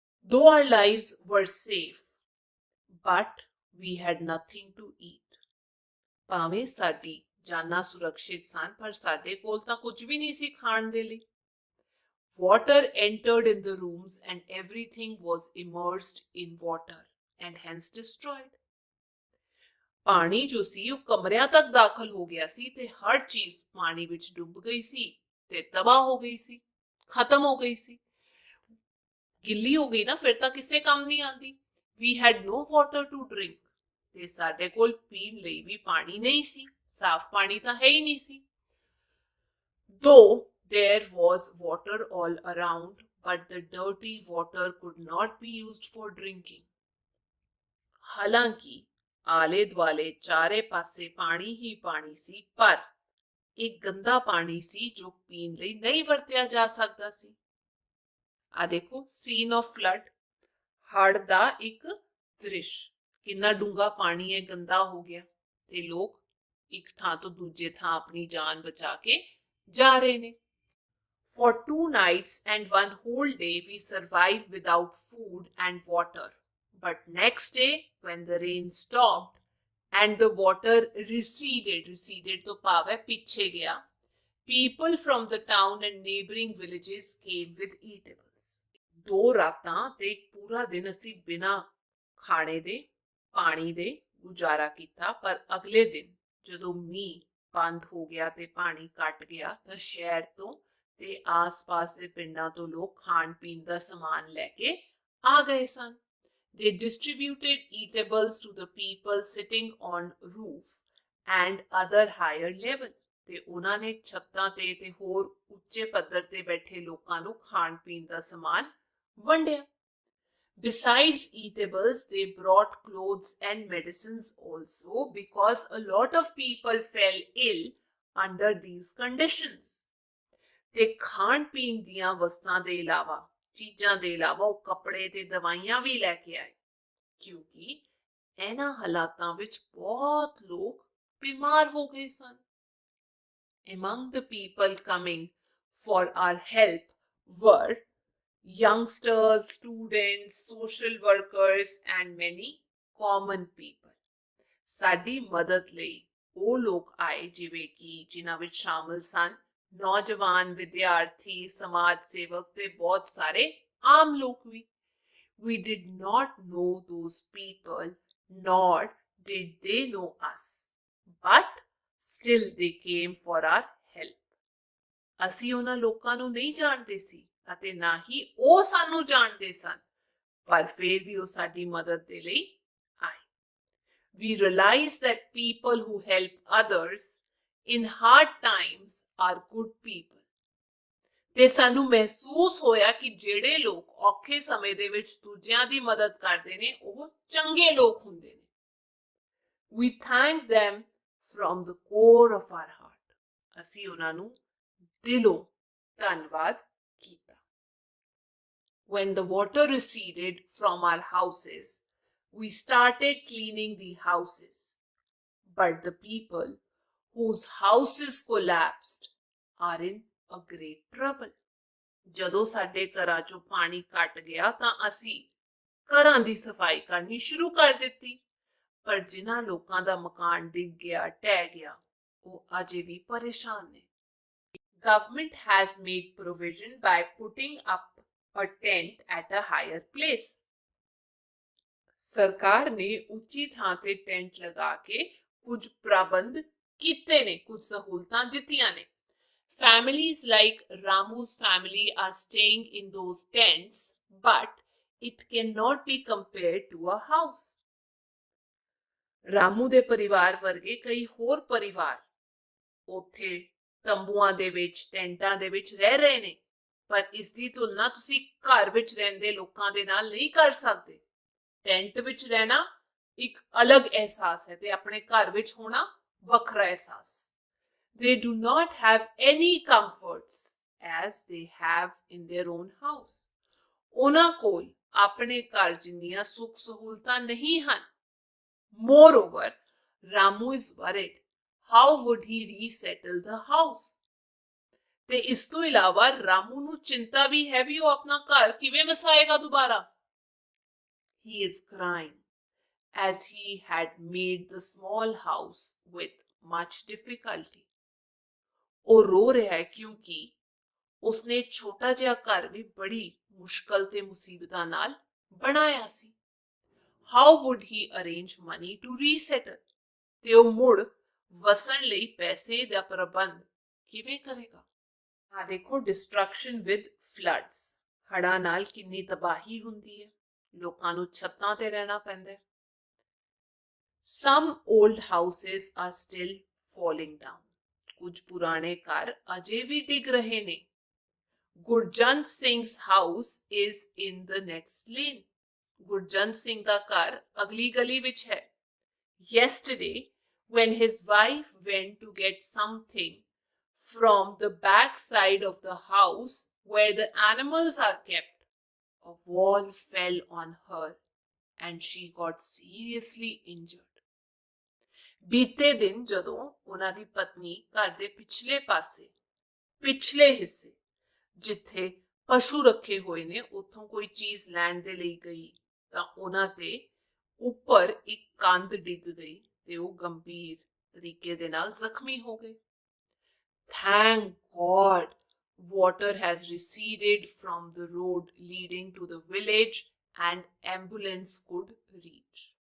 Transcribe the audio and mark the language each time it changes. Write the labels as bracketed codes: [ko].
[en] Though our lives were safe, but we had nothing to eat. [pa] ਭਾਵੇਂ ਸਾਡੀ ਜਾਨਾਂ ਸੁਰੱਖਿਅਤ ਸਨ, ਪਰ ਸਾਡੇ ਕੋਲ ਤਾਂ ਕੁਝ ਵੀ ਨਹੀਂ ਸੀ ਖਾਣ ਦੇ ਲਈ। [en] Water entered in the rooms and everything was immersed in water and hence destroyed. [pa] ਪਾਣੀ ਜੋ ਸੀ ਉਹ ਕਮਰਿਆਂ ਤੱਕ ਦਾਖਲ ਹੋ ਗਿਆ ਸੀ ਤੇ ਹਰ ਚੀਜ਼ ਪਾਣੀ ਵਿੱਚ ਡੁੱਬ ਗਈ ਸੀ ਤੇ ਤਬਾਹ ਹੋ ਗਈ ਸੀ, ਖਤਮ ਹੋ ਗਈ ਸੀ। ਗਿੱਲੀ ਹੋ ਗਈ ਨਾ, ਫਿਰ ਤਾਂ ਕਿਸੇ ਕੰਮ ਨਹੀਂ ਆਉਂਦੀ। [en] We had no water to drink. [pa] ਤੇ ਸਾਡੇ ਕੋਲ ਪੀਣ ਲਈ ਵੀ ਪਾਣੀ ਨਹੀਂ ਸੀ, ਸਾਫ਼ ਪਾਣੀ ਤਾਂ ਹੈ ਹੀ ਨਹੀਂ ਸੀ। [en] Though there was water all around, but the dirty water could not be used for drinking. [pa] ਹਾਲਾਂਕਿ ਆਲੇ ਦੁਆਲੇ ਚਾਰੇ ਪਾਸੇ ਪਾਣੀ ਹੀ ਪਾਣੀ ਸੀ, ਪਰ ਇੱਕ ਗੰਦਾ ਪਾਣੀ ਸੀ ਜੋ ਪੀਣ ਲਈ ਨਹੀਂ ਵਰਤਿਆ ਜਾ ਸਕਦਾ ਸੀ। ਆ ਦੇਖੋ, [en] scene of flood, [pa] ਹੜ੍ਹ ਦਾ ਇੱਕ ਦ੍ਰਿਸ਼। ਕਿੰਨਾ ਡੂੰਘਾ ਪਾਣੀ ਹੈ, ਗੰਦਾ ਹੋ ਗਿਆ ਤੇ ਲੋਕ ਇੱਕ ਥਾਂ ਤੋਂ ਦੂਜੇ ਥਾਂ ਆਪਣੀ ਜਾਨ ਬਚਾ ਕੇ ਜਾ ਰਹੇ ਨੇ। [en] For 2 nights and 1 whole day we survived without food and water. But next day, when the rain stopped and the water receded to [pa] ਭਾਵ ਹੈ ਪਿੱਛੇ ਗਿਆ, [en] people from the town and neighboring villages came with eatables. [pa] 2 ਰਾਤਾਂ ਤੇ ਇੱਕ ਪੂਰਾ ਦਿਨ ਅਸੀਂ ਬਿਨਾਂ ਖਾਣੇ ਦੇ, ਪਾਣੀ ਦੇ ਗੁਜ਼ਾਰਾ ਕੀਤਾ, ਪਰ ਅਗਲੇ ਦਿਨ ਜਦੋਂ ਮੀਂਹ ਬੰਦ ਹੋ ਗਿਆ ਤੇ ਪਾਣੀ ਘਟ ਗਿਆ ਤਾਂ ਸ਼ਹਿਰ ਤੋਂ ਤੇ ਆਸ-ਪਾਸ ਦੇ ਪਿੰਡਾਂ ਤੋਂ ਲੋਕ ਖਾਣ ਪੀਣ ਦਾ ਸਮਾਨ ਲੈ ਕੇ ਆ ਗਏ ਸਨ। [en] They distributed eatables to the people sitting on roof and other higher level. [pa] ਤੇ ਉਹਨਾਂ ਨੇ ਛੱਤਾਂ ਤੇ ਹੋਰ ਉੱਚੇ ਪੱਧਰ ਤੇ ਬੈਠੇ ਲੋਕਾਂ ਨੂੰ ਖਾਣ ਪੀਣ ਦਾ ਸਮਾਨ ਵੰਡਿਆ। [en] Besides eatables, they brought clothes and medicines also, because a lot of people fell ill under these conditions. [pa] ਤੇ ਖਾਣ ਪੀਣ ਦੀਆਂ ਵਸਤਾਂ ਦੇ ਇਲਾਵਾ, ਚੀਜ਼ਾਂ ਦੇ ਇਲਾਵਾ ਉਹ ਕੱਪੜੇ ਤੇ ਦਵਾਈਆਂ ਵੀ ਲੈ ਕੇ ਆਏ, ਕਿਉਂਕਿ ਇਹਨਾਂ ਹਾਲਾਤਾਂ ਵਿੱਚ ਬਹੁਤ ਲੋਕ ਬਿਮਾਰ ਹੋ ਗਏ ਸਨ। [en] Among the people coming for our help were youngsters, students, social workers, and many common people. [pa] ਸਾਡੀ ਮਦਦ ਲਈ ਉਹ ਲੋਕ ਆਏ ਜਿਵੇਂ ਕਿ ਜਿਨ੍ਹਾਂ ਵਿੱਚ ਸ਼ਾਮਲ ਸਨ ਨੌਜਵਾਨ, ਵਿਦਿਆਰਥੀ, ਸਮਾਜ ਸੇਵਕ ਤੇ ਬਹੁਤ ਸਾਰੇ ਆਮ ਲੋਕ ਵੀ. [en] We did not know those people, nor did they know us, but still they came for our help. [pa] ਅਸੀਂ ਉਹਨਾਂ ਲੋਕਾਂ ਨੂੰ ਨਹੀਂ ਜਾਣਦੇ ਸੀ ਅਤੇ ਨਾ ਹੀ ਉਹ ਸਾਨੂੰ ਜਾਣਦੇ ਸਨ, ਪਰ ਫਿਰ ਵੀ ਉਹ ਸਾਡੀ ਮਦਦ ਦੇ ਲਈ ਆਏ. [en] We realize that people who help others in hard times are good people. [pa] ਤੇ ਸਾਨੂੰ ਮਹਿਸੂਸ ਹੋਇਆ ਕਿ ਜਿਹੜੇ ਲੋਕ ਔਖੇ ਸਮੇਂ ਦੇ ਵਿੱਚ ਦੂਜਿਆਂ ਦੀ ਮਦਦ ਕਰਦੇ ਨੇ ਉਹ ਚੰਗੇ ਲੋਕ ਹੁੰਦੇ ਨੇ. [en] We thank them from the core of our heart. [pa] ਅਸੀਂ ਉਹਨਾਂ ਨੂੰ ਦਿਲੋਂ ਧੰਨਵਾਦ ਕੀਤਾ. [en] When the water receded from our houses, we started cleaning the houses. But the people whose houses collapsed are in a great trouble. [pa] ਜਦੋਂ ਸਾਡੇ ਘਰਾਂ ਚੋਂ ਪਾਣੀ ਘਟ ਗਿਆ ਤਾਂ ਅਸੀਂ ਘਰਾਂ ਦੀ ਸਫਾਈ ਕਰਨੀ ਸ਼ੁਰੂ ਕਰ ਦਿੱਤੀ. ਪਰ ਜਿਨ੍ਹਾਂ ਲੋਕਾਂ ਦਾ ਮਕਾਨ ਡਿੱਗ ਗਿਆ, ਢਹਿ ਗਿਆ, ਉਹ ਅਜੇ ਵੀ ਪਰੇਸ਼ਾਨ ਨੇ. [en] Government has made provision by putting up a tent at a higher place. [pa] ਸਰਕਾਰ ਨੇ ਉੱਚੀ ਥਾਂ ਤੇ ਟੈਂਟ ਲਗਾ ਕੇ ਕੁਝ ਪ੍ਰਬੰਧ ਕੀਤੇ ਨੇ, ਕੁਝ ਸਹੂਲਤਾਂ ਦਿੱਤੀਆਂ ਨੇ. [en] Families like Ramu's family are staying in those tents, but it cannot be compared to a house. [pa] Ramu ਦੇ ਪਰਿਵਾਰ ਵਰਗੇ ਕਈ ਹੋਰ ਪਰਿਵਾਰ ਉੱਥੇ ਤੰਬੂਆਂ ਦੇ ਵਿੱਚ, ਟੈਂਟਾਂ ਦੇ ਵਿੱਚ ਰਹਿ ਰਹੇ ਨੇ, ਪਰ ਇਸ ਦੀ ਤੁਲਨਾ ਤੁਸੀਂ ਘਰ ਵਿੱਚ ਰਹਿੰਦੇ ਲੋਕਾਂ ਦੇ ਨਾਲ ਨਹੀਂ ਕਰ ਸਕਦੇ. ਟੈਂਟ ਵਿੱਚ ਰਹਿਣਾ ਇੱਕ ਅਲੱਗ ਅਹਿਸਾਸ ਹੈ ਤੇ ਆਪਣੇ ਘਰ ਵਿੱਚ ਹੋਣਾ ਵੱਖਰਾ ਅਹਿਸਾਸ. [en] They do not have any comforts as they have in their own house. [pa] ਉਹਨਾਂ ਕੋਲ ਆਪਣੇ ਘਰ ਜਿੰਨੀਆਂ ਸੁੱਖ ਸਹੂਲਤਾਂ ਨਹੀਂ ਹਨ. [en] Moreover, Ramu is worried. How would he resettle the house? [pa] ਤੇ ਇਸ ਤੋਂ ਇਲਾਵਾ ਰਾਮੂ ਨੂੰ ਚਿੰਤਾ ਵੀ ਹੈ ਵੀ ਉਹ ਆਪਣਾ ਘਰ ਕਿਵੇਂ ਵਸਾਏਗਾ ਦੁਬਾਰਾ. [en] He is crying as he had made the small house with much difficulty. [pa] ਉਹ ਰੋ ਰਿਹਾ ਹੈ ਕਿਉਂਕਿ ਉਸਨੇ ਛੋਟਾ ਜਿਹਾ ਘਰ ਵੀ ਬੜੀ ਮੁਸ਼ਕਲ ਤੇ ਮੁਸੀਬਤਾਂ ਨਾਲ ਬਣਾਇਆ ਸੀ. [en] How would he arrange money to resettle? [pa] ਤੇ ਉਹ ਮੁੜ ਵਸਣ ਲਈ ਪੈਸੇ ਦਾ ਪ੍ਰਬੰਧ ਕਿਵੇਂ ਕਰੇਗਾ. ਆ ਦੇਖੋ, [en] destruction with floods. [pa] ਹੜ੍ਹਾਂ ਨਾਲ ਕਿੰਨੀ ਤਬਾਹੀ ਹੁੰਦੀ ਹੈ. ਲੋਕਾਂ ਨੂੰ ਛੱਤਾਂ ਤੇ ਰਹਿਣਾ ਪੈਂਦਾ ਹੈ. [en] Some old houses are still falling down. [pa] ਕੁਝ ਪੁਰਾਣੇ ਘਰ ਅਜੇ ਵੀ ਡਿੱਗ ਰਹੇ ਨੇ. Gurjant ਸਿੰਘ's [en] house is in the next lane. [pa] Gurjant Singh ਦਾ ਘਰ ਅਗਲੀ ਗਲੀ ਵਿੱਚ ਹੈ. [en] Yesterday, when his wife went to get something from the back side of the house where the animals are kept, a wall fell on her and she got seriously injured. [pa] ਬੀਤੇ ਦਿਨ ਜਦੋਂ ਉਹਨਾਂ ਦੀ ਪਤਨੀ ਘਰ ਦੇ ਪਿਛਲੇ ਪਾਸੇ, ਪਿਛਲੇ ਹਿੱਸੇ ਜਿੱਥੇ ਪਸ਼ੂ ਰੱਖੇ ਹੋਏ ਨੇ, ਉੱਥੋਂ ਕੋਈ ਚੀਜ਼ ਲੈਣ ਦੇ ਲਈ ਗਈ ਤਾਂ ਉਹਨਾਂ ਤੇ ਉੱਪਰ ਇੱਕ ਕੰਧ ਡਿੱਗ ਗਈ ਤੇ ਉਹ ਗੰਭੀਰ ਤਰੀਕੇ ਦੇ ਨਾਲ ਜ਼ਖਮੀ ਹੋ ਗਏ. [en] Thank God, water has receded from the road leading to the village and ambulance could reach.